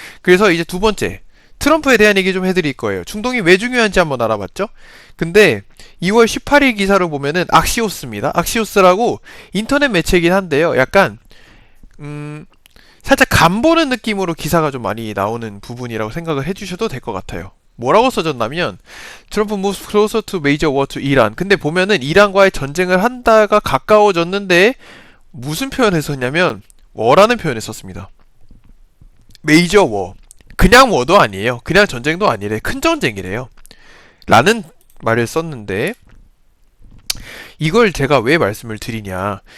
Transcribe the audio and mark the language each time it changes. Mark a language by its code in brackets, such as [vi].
[ko] 그래서 이제 두 번째, 트럼프에 대한 얘기 좀 해드릴 거예요. 중동이 왜 중요한지 한번 알아봤죠? 근데 2월 18일 기사를 보면은 악시오스입니다. 악시오스라고 인터넷 매체이긴 한데요. 약간 살짝 간보는 느낌으로 기사가 좀 많이 나오는 부분이라고 생각을 해주셔도 될 것 같아요. 뭐라고 써졌냐면 [en] 트럼프 moves closer to major war to 이란. [ko] 근데 보면은 이란과의 전쟁을 한다가 가까워졌는데 무슨 표현을 썼냐면 워라는 표현을 썼습니다. 메이저 워. 그냥 워도 아니에요. 그냥 전쟁도 아니래. 큰 전쟁이래요. 라는 말을 썼는데 이걸 제가 왜 말씀을 드리냐.